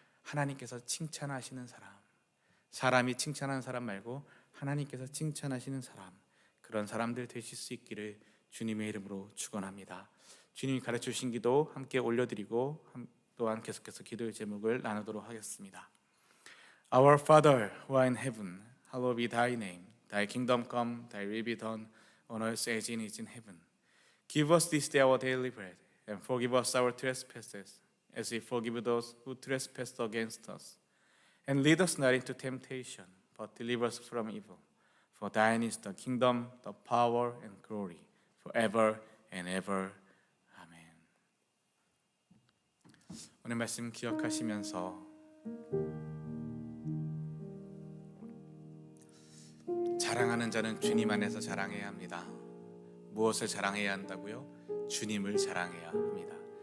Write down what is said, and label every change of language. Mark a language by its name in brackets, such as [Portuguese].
[Korean] 하나님께서 칭찬하시는 사람, 사람이 칭찬하는 사람 말고 하나님께서 칭찬하시는 사람, 그런 사람들 되실 수 있기를 주님의 이름으로 축원합니다. 주님이 가르쳐주신 기도 함께 올려드리고 또한 계속해서 기도의 제목을 나누도록 하겠습니다. [English] Our Father who art in heaven, hallowed be thy name. Thy kingdom come, thy will be done on earth as it is in heaven. Give us this day our daily bread, and forgive us our trespasses, as we forgive those who trespass against us. And lead us not into temptation, but deliver us from evil. For thine is the kingdom, the power, and glory, forever and ever. 아멘. [Korean] 오늘 말씀 기억하시면서 자랑하는 자는 주님 안에서 자랑해야 합니다. 무엇을 자랑해야 한다고요? 주님을 자랑해야 합니다.